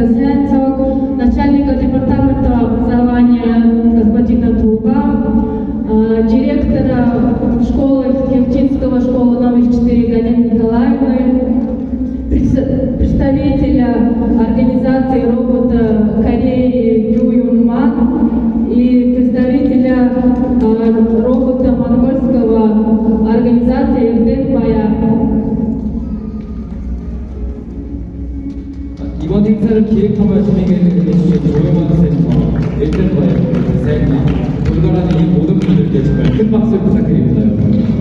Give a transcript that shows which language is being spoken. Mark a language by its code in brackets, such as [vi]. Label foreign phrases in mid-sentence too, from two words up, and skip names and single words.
[ru] СЭНЦОК, начальника департамента образования господина Туга, директора школы Хевчинского школы номер 4 Галины Николаевны, представителя организации робота Кореи Ю Юнман и представителя робота монгольского организации Эрден Бая. [ko] 이번 행사를 기획하며 진행해주신 조용한 센터, 엘덴 바이오, 세나, 돌아가는 이 모든 분들께 정말 큰 박수 부탁드립니다, 여러분.